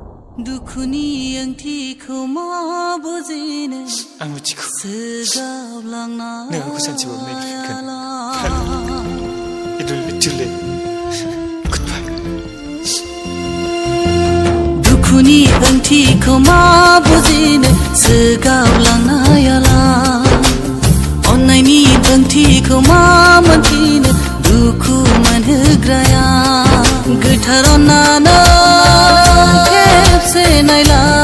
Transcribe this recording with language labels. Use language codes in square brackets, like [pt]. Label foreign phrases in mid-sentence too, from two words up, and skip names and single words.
[brx] दुखुनि ओंथिखौ मा बुजिनो आं मिथिगौ सोगाबलांना नों आंखौ सानसेबाबो नायफिनगोन [en] It will be too late. Goodbye. [brx] दुखुनि ओंथिखौ मा बुजिनो सोगाबलांनायाला अननायनि ओंथिखौ मा मोनथिनो दुखु मोनहोग्राया गोथार अननानै खेबसे नायला